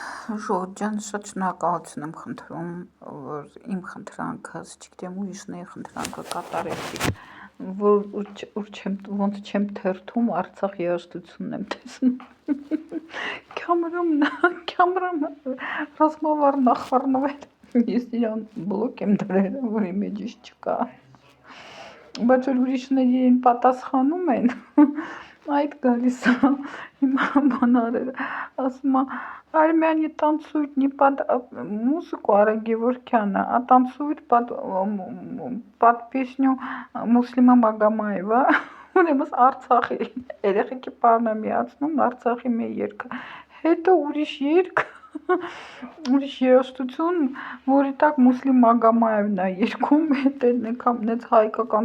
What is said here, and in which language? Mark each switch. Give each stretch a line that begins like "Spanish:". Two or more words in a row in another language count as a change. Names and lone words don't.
Armenian: Ժողովուրդ ջան, շատ շնորհակալություն եմ խնդրում, որ իմ խնդրանքս, չգիտեմ ուրիշների խնդրանքը կատարեցիք, ոնց չեմ թերթում, Արցախ երաժշտությունն եմ տեսնում։ Կամերամ ռազմավար նախառնվել, ես իրան բլոկ եմ դրել, որ իմ էջից չկա։ Բայց որ ուրիշների են պատասխանում են, այդ գալիս է հիմա բանարել, ասում է
Russian: Армяне танцуют не под музыку, а Геворкяна, а танцуют под песню
Armenian: Մուսլիմա Մագամաևա, ուրեմն Արցախի երեխեքի պարն եմ միացնում Արցախի մի երգը, հետո ուրիշ երգ, ուրիշ երաժշտություն, որի տակ Մուսլիմ Մագամաևն է երգում, հետո նենց հայկական